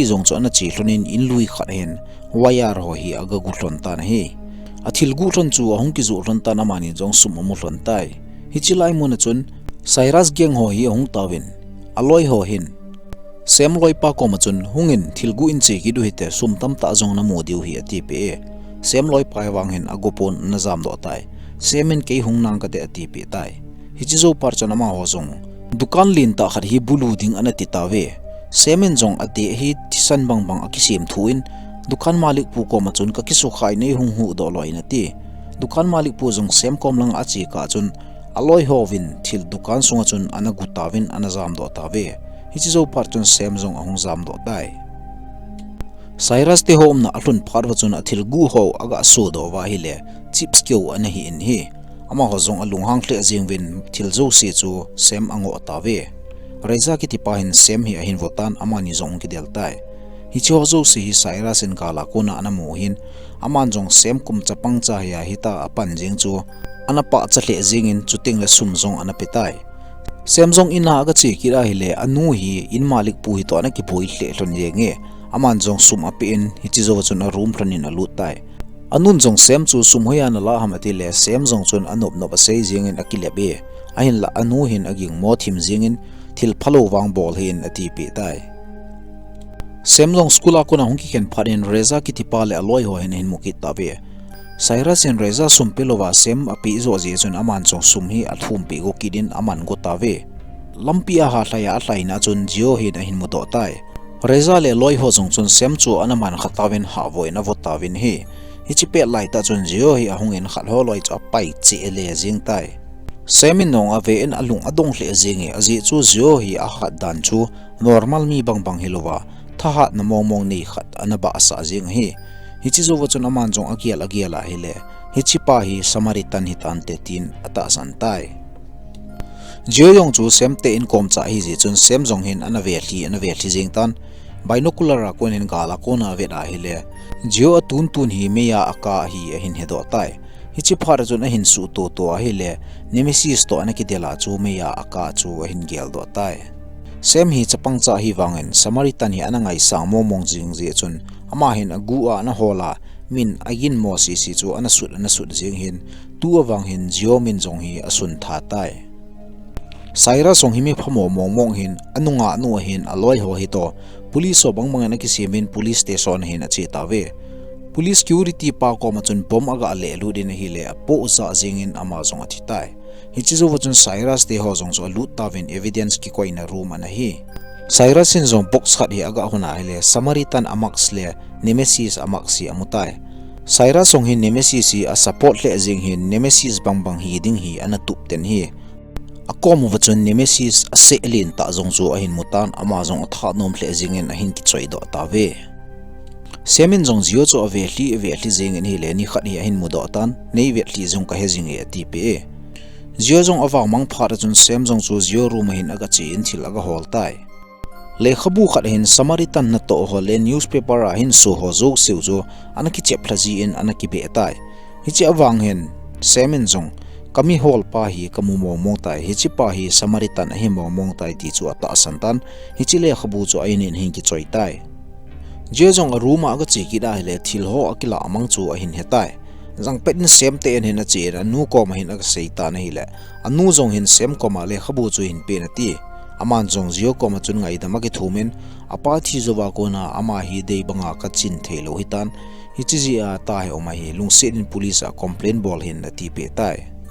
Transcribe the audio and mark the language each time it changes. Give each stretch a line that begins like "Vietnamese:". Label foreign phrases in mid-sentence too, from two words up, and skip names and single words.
Thado Chin: jong chona chi hlonin in lui khat hen wayar ho hi aga gu hlon ta na hi athil gu hlon chu ahung ki zu hlon ta na mani jong sum mu hlon tai hi chi lai mun chun Cyrus geng ho hi ahung tawin aloi ho hin sem loi pa ko ma chun hungin thilgu in che ki du hite sum tam ta jong na modiu hi ati pe sem loi pa wang hen agopon na jam do tai semen ke hung nang ka te ati pe tai hi chi zo par chana ma ho jong dukan lin ta khat hi bulu ding ana ti ta ve semen jong ate hi tisan bang akisim thuin dukan malik pu ko ma chun ka kisu khai nei hung hu do loi na ti dukan malik pu jong sem kom lang achi ka chun aloi hovin thil dukan sunga chun ana gutawin ana jam do ta ve hi chi zo par chun sem jong ahung jam do dai Cyrus te hom na alun phar wa chun athil gu ho aga so do wa hi le chips kyo ana hi in hi ama ho jong alung hang hle jing win thil zo se chu sem ango ta ve reza ki tipa hin sem hi ahin votan ama ni jong ki del tai hi chi ho zo se hi Cyrus in kala kona ana mo hin aman jong sem kum chapang cha ya hita apan jing chu ana pa cha hle jing in chuting le sum jong ana petai sem jong ina aga che ki ra hi le anu hi in malik pu hi to ana ki boi hle hlon ye nge aman jong sum api in hi chi zo chun a room thronin a lut tai anun jong sem chu sum hoya na la hamati le sem jong chun anop no ba sei jing in akile be ahin la anu hin aging mo thim jing in thil phalo wang bol hin ati pe tai semlong skula ko na hongki ken pharin reza ki tipale aloi ho hen hin muki tabe Cyrus in reza sumpilova sem api zo je chun aman chong sum hi athum pi go kidin aman go tawe lampia ha hlaya hlaina chun jio hi na hin mudo tai reza le loi ho jong chun sem chu anaman khatawin ha voina votawin hi hichipe lai ta chun jio hi ahungin khat ho loi cha pai che le jing tai semin nong ave en alung adong hle jingi aji chu jio hi a khat dan chu normal mi bang hilowa thahat na mong ni khat anaba asa jing hi hichi zo chun aman jong agiala hele hichi pa hi smaritan hi tan te tin ata san tai jio yong chu sem te in kom cha hi ji chun sem jong hin anave thi jing tan binocular ra kon in gala kona ve da hele jio tun hi meya aka hi hin hedo tai hichi phar chun hin su to hele nemesis to anaki dela chu meya aka chu hin gel do tai sem hi chapang cha hi wangen smaritan hi anangai sang mong jing je chun ama hin agu a na hola min agin mo si chu anasut jing hin tu awang hin jio min jong hi asun tha tai saira song hi mi phamo mong hin anunga nu hin aloi ho hi to police so bang na ki semin
English: police station
Thado Chin: hin achi tawe
English: police security
Thado Chin: pa ko ma chun bom aga le lu din hi le po za jing in ama jong athi tai hichi zo chun Cyrus te ho jong so lut tawin evidence ki koina room ana hi Cyrus in jong box khat hi aga huna hele smaritan amax le nemesis amaxi amutai Cyrus song hi nemesis hi a support le jing hi nemesis bang hi ding hi ana tup ten hi akom wachun nemesis ase elin ta jong chu ahin mutan ama jong tha nom hle jing in ahin ki choi do tawe semin jong jio chu ave hli jing in hi le ni khat hi ahin mudo tan nei ve hli jong ka he jing e ti pe jio jong awang mang phar chun sem jong chu jio room hin aga chi in thil aga hol tai le khabu khat hin smaritan na to ho le newspaper a hin so ho zo siu zo anaki chep phlaji in anaki be tai hichi awang hin semin jong kami hol pa hi kamu mong tai hichi pa hi smaritan hi mong tai ti chu ata santan hichi le khabu chu ainin hin ki choi tai jio jong a room aga chi ki da le thil ho akila amang chu a hin hetai jang pet sem te en hin a che ra nu ko ma hin aga seita na hi le anu jong hin sem ko ma le khabu chu hin pe na ti aman jong jio ko ma chun ngai da ma ki thumen apa thi zowa ko na ama hi dei banga ka chin thelo hitan hichi ji a ta he oma hi lungse in police a complaint bol hin na ti pe tai